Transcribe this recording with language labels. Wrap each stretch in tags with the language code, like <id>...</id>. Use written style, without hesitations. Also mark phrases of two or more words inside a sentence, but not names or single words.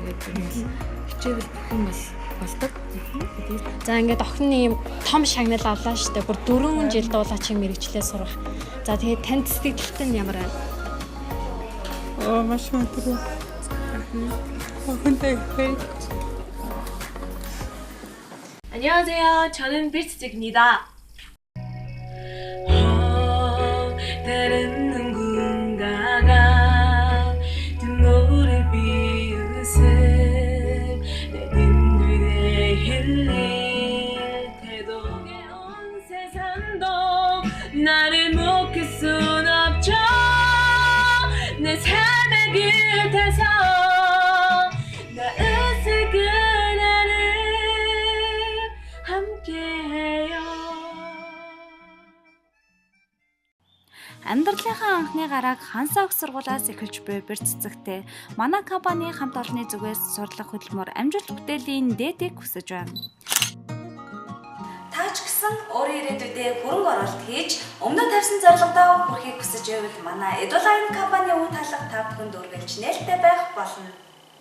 <mn>Тэгээд энэ бол хичээвэл бүх юм бол болдог. За ингээд охин ийм том шагнал авлаа шүү дээ. Бүр 4 жил дуулаачийн мэргэжлээ сурах. За тэгээд танд сэтгэлтэй нь ямар байна? Маш мундаг. охинтой хэй.</mn> <ko>안녕하세요. 저는 빌치입니다. 다른 누군가가 눈물을 비웃음 내 눈물에 흘릴 태도 온 세상도 나를 묵힐 순 없죠. 내 삶의 곁에서 나 웃을 그날을 함께해요.</ko> <mn>Амьдралынхаа анхны гарааг Хансаа их сургуулиас эхэлж буй бэр цэцэгтэй манай компани хамт олонны зүгээс сурлах хөтөлмөр амжилт бүтээлийн дээдийг хүсэж байна. Та ч гэсэн өөрийн ирээдүйдээ хөрөнгө оруулалт хийж өмнө тавьсан зорилгодоо хүрэхийг хүсэж байвал манай Edulane компани үе талах та бүхэнд үргэлж нээлттэй байх болно.</mn>